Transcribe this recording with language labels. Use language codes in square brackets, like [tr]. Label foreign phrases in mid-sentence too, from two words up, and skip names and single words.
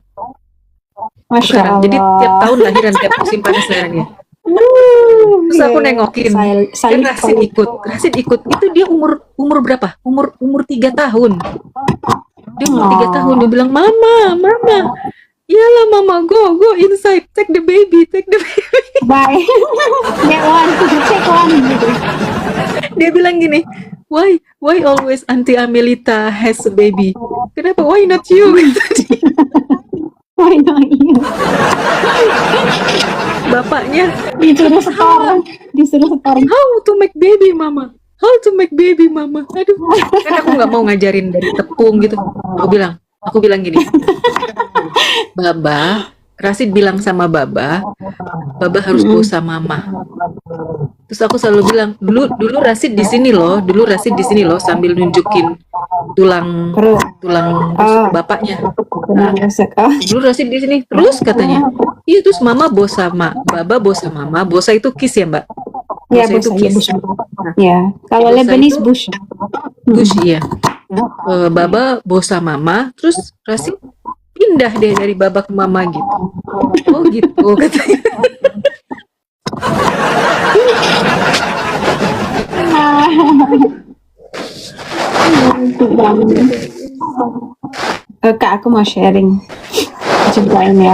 [id] Masya Sekarang. Allah. Jadi tiap tahun lahiran tiap musim panas lahirannya. Terus aku nengokin, kan Rasid ikut. Itu dia umur berapa? Umur 3 tahun. Dia umur 3 tahun, dia bilang, Mama, iyalah Mama, [en] go inside, take the baby. Bye. Get one, take one gitu. [id] Dia bilang gini, [en] why always Auntie Amelita has a baby? Kenapa? Why not you? Why not you? [id] Bapaknya, Disuruh setor. [en] how to make baby Mama? [id] Aduh, kan aku nggak mau ngajarin dari tepung gitu. Aku bilang gini, Baba, Rasid bilang sama Baba harus go sama Mama. Terus aku selalu bilang, dulu Rasid di sini loh, sambil nunjukin tulang Perut. tulang rusuk Oh, bapaknya. benar resek. Oh, Dulu Rasid di sini terus katanya. Iya, terus mama bosa baba bosa mama, bosa itu kiss ya mbak, ya bosa itu Bush, ya kiss. Bush. Nah, Ya, si kalau bosa Lebanese itu Bush. Bush iya. Baba bosa mama, terus Rasid pindah deh dari baba ke mama gitu. Oh gitu katanya. Kak, aku mau sharing ceritain ya.